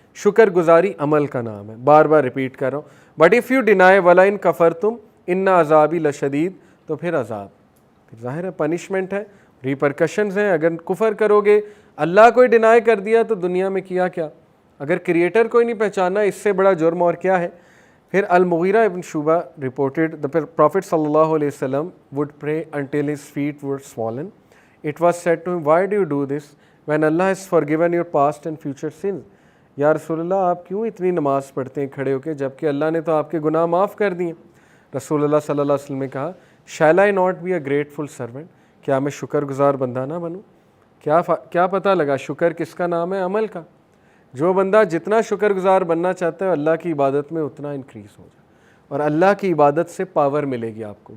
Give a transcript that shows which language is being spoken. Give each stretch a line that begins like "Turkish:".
Urdu: شکر گزاری عمل کا نام ہے, بار بار ریپیٹ کر رہا ہوں.
English: but if you deny
Arabic: وَلَئِن كَفَرْتُمْ إِنَّ عَذَابِي لَشَدِيدٌ,
Urdu: تو پھر عذاب, پھر ظاہر ہے پنشمنٹ ہے, ریپرکشنز ہیں. اگر کفر کرو گے, اللہ کو ہی ڈینائی کر دیا تو دنیا میں کیا کیا, اگر کریٹر کو ہی نہیں پہچانا, اس سے بڑا جرم اور کیا ہے.
English: پھر المغیرہ ابن شعبہ reported the Prophet sallallahu alayhi wasallam would pray until his feet were swollen. It was said to him, why do you do this when Allah has forgiven your past and future sins?
Urdu: یا رسول اللہ آپ کیوں اتنی نماز پڑھتے ہیں کھڑے ہو کے جبکہ اللہ نے تو آپ کے گناہ معاف کر دیے. رسول اللہ صلی اللہ علیہ وسلم نے کہا,
English: shall I not be a grateful servant,
Urdu: کیا میں شکر گزار بندہ نہ بنوں؟ کیا پتہ لگا شکر کس کا نام ہے؟ عمل کا. جو بندہ جتنا شکر گزار بننا چاہتا ہے اللہ کی عبادت میں اتنا انکریز ہو جائے, اور اللہ کی عبادت سے پاور ملے گی آپ کو.